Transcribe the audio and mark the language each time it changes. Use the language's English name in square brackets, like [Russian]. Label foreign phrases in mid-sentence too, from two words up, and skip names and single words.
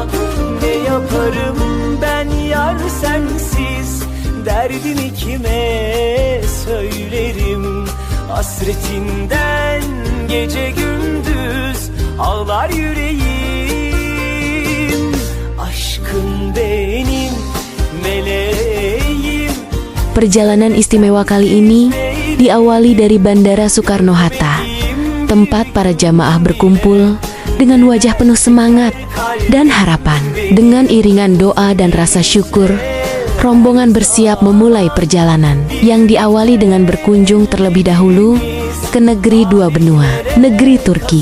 [Turkish] Ne yaparım ben yar sensiz, derdimi kime söylerim? Hasretinden gece gündüz ağlar yüreğim. Aşkın benim meleğim. [Indonesian] Perjalanan istimewa kali ini diawali dari Bandara Soekarno-Hatta, tempat para jamaah berkumpul dengan wajah penuh semangat dan harapan. Dengan iringan doa dan rasa syukur, rombongan bersiap memulai perjalanan yang diawali dengan berkunjung terlebih dahulu ke negeri dua benua, negeri Turki.